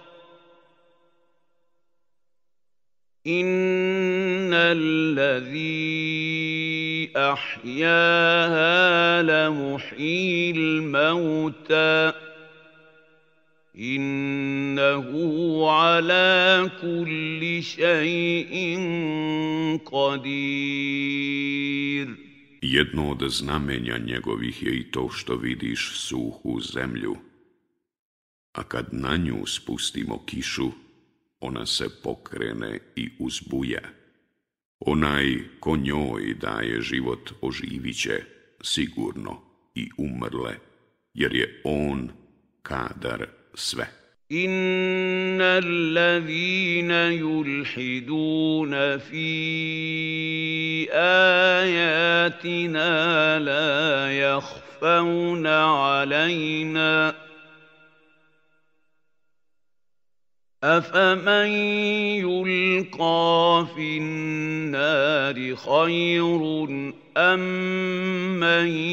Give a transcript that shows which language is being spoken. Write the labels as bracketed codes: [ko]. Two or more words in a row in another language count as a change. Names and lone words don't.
[ar] إِنَّ الَّذِي أحياها لمحيي الموتى إنه على كل شيء قدير. [bs] Jedno od znamenja njegovih je i to što vidiš suhu zemlju, a kad na nju spustimo kišu, ona se pokrene i uzbuja. Onaj ko njoj daje život oživit će sigurno i umrle, jer je on kadar sve. [ar] إن الذين يلحدون في آياتنا لا يخفون علينا أَفَمَنْ يُلْقَى فِي النَّارِ خَيْرٌ أَمْ مَنْ